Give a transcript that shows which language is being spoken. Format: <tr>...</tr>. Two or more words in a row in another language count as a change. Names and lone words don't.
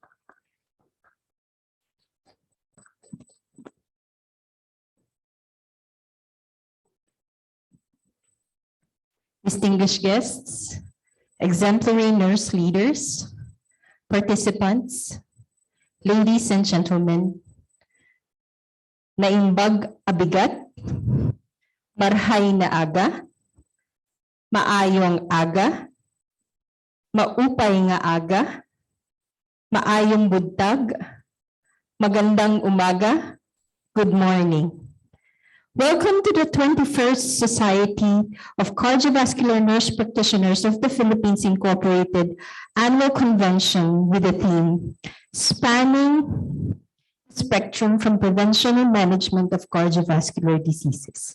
<en>Distinguished guests, exemplary nurse leaders, participants, ladies and gentlemen,</en> <ilo>naimbag abigat,</ilo> <bik>marhay na aga,</bik> <hil>maayong aga,</hil> <war>maupay nga aga,</war> <ceb>maayong buntag,</ceb> <tl>magandang umaga,</tl> <en>good morning. Welcome to the 21st Society of Cardiovascular Nurse Practitioners of the Philippines Incorporated Annual Convention with the theme, Spanning Spectrum from Prevention and Management of Cardiovascular Diseases.</en>